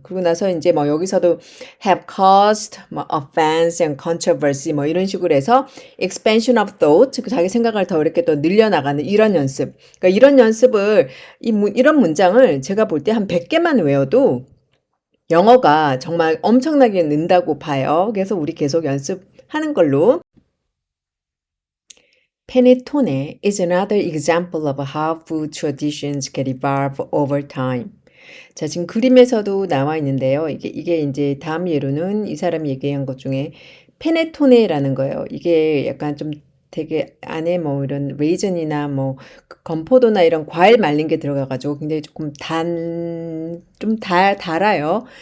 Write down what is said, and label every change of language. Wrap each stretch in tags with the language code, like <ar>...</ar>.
<ko>그러고 나서 이제 뭐 여기서도 have caused 뭐 offense and controversy 뭐 이런 식으로 해서 expansion of thought 자기 생각을 더 이렇게 또 늘려나가는 이런 연습. 그러니까 이런 연습을 이런 문장을 제가 볼 때 한 100개만 외워도 영어가 정말 엄청나게 는다고 봐요. 그래서 우리 계속 연습하는 걸로.</ko> <en>Panettone is another example of how food traditions can evolve over time.</en> <ko>자, 지금 그림에서도 나와 있는데요. 이게 이제 다음 예로는 이 사람이 얘기한 것 중에 페네토네라는 거예요. 이게 약간 좀 되게 안에 뭐 이런 레이즌이나 뭐 건포도나 이런 과일 말린 게 들어가가지고 굉장히 조금 달아요.</ko>